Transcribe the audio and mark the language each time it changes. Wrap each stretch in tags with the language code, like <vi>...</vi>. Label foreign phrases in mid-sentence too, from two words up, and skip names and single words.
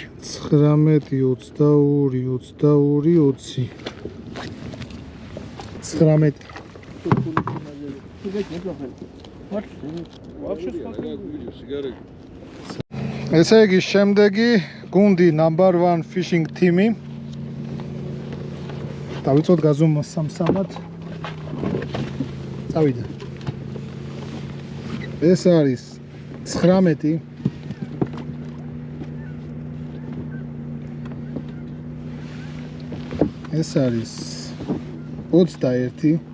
<ka>19, 22, 22, 20. 19. ესე იგი, შემდეგი გუნდი</ka> <en>number 1 fishing team-</en> <ka>ი. დავიწყოთ გაზომვა სამსამად. წავიდა. ეს არის 19. ეს არის 21.</ka>